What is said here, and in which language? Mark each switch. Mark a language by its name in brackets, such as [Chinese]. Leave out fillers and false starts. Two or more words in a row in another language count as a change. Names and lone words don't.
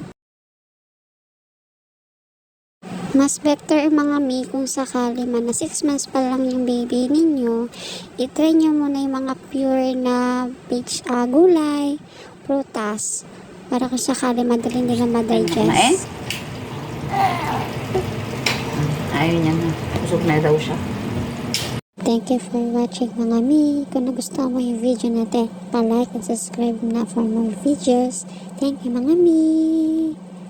[Filipino] Mas better mga mi kung sakali man na 6 months pa lang yung baby ninyo, itry nyo muna yung mga pure na gulay, prutas, para kung sakali madali nila ma-digest. Ayaw niya na. Busog na daw siya. [English] Thank you for watching [Filipino] mga mi. Kung nagustuhan mo yung video natin, [English] pa-like and subscribe na for more videos. Thank you [Filipino] mga mi.